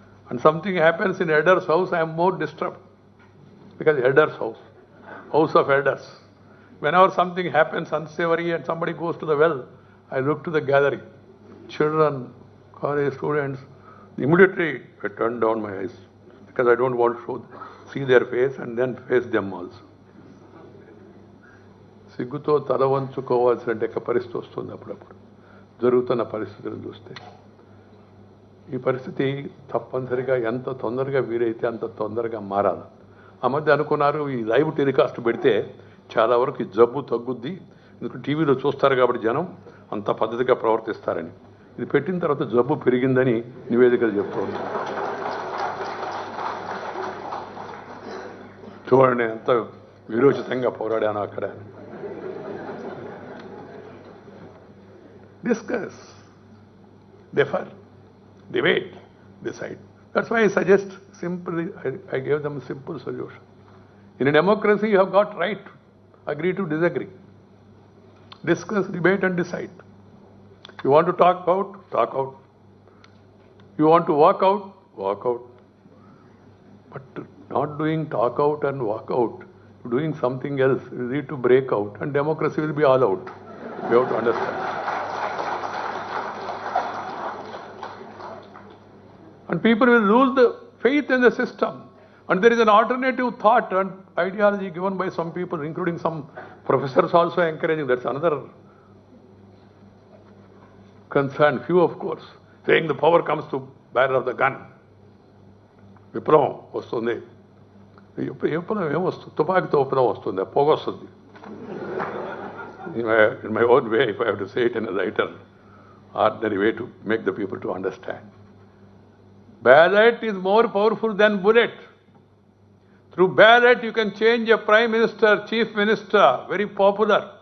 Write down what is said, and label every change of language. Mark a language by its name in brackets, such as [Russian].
[English] And something happens in elders' house, I am more disturbed. Because elders' house, house of elders. Whenever something happens unsavory and somebody goes to the well, I look to the gathering. Children, college students, immediately I turn down my eyes. Because I don't want to see their face and then face them also. [Telugu] సిగ్గుతో తల వంచుకోవాల్సిన పరిస్థితి వస్తుంది అప్పుడప్పుడు జరుగుతున్న పరిస్థితులను చూస్తే. ఈ పరిస్థితి తప్పనిసరిగా ఎంత తొందరగా వీలైతే అంత తొందరగా మారాలి. ఆ మధ్య అనుకున్నారు ఈ లైవ్ టెలికాస్ట్ పెడితే చాలా వరకు ఈ జబ్బు తగ్గుద్ది, ఎందుకంటే టీవీలో చూస్తారు కాబట్టి జనం అంత పద్ధతిగా ప్రవర్తిస్తారని. ఇది పెట్టిన తర్వాత జబ్బు పెరిగిందని నివేదికలు చెప్తుంది. చూడండి ఎంత విరోచితంగా పోరాడాను అక్కడ. [English] Discuss, differ, debate, decide. That's why I suggest simply, I gave them a simple solution. In a democracy, you have got right to agree to disagree. Discuss, debate, and decide. You want to talk out, talk out. You want to walk out, walk out. But not doing talk out and walk out, doing something else, you need to break out, and democracy will be all out. You have to understand. And people will lose the faith in the system. And there is an alternative thought and ideology given by some people, including some Professors also encouraging, that's another concern, few of course, saying the power comes to bearer of the gun. [Telugu] విప్లవం వస్తుంది, విప్లవం ఏమొస్తుంది, తుపాకీతో విప్లవం వస్తుంది, పొగ వస్తుంది. [English] In my own way, if I have to say it in a lighter, ordinary way to make the people to understand. Ballot is more powerful than bullet. Through ballot you can change a prime minister, chief minister, very popular.